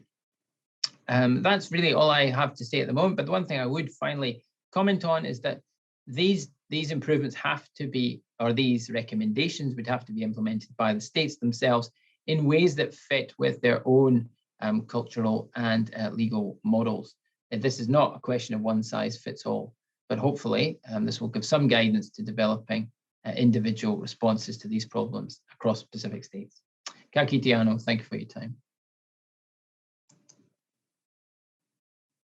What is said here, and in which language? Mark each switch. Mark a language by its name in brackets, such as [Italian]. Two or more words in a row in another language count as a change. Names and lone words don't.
[English] That's really all I have to say at the moment, but the one thing I would finally comment on is that these improvements have to be, or these recommendations would have to be implemented by the states themselves in ways that fit with their own cultural and legal models. This is not a question of one size fits all, but hopefully this will give some guidance to developing individual responses to these problems across Pacific states. [Māori] Ka kite anō, [English] thank you for your time.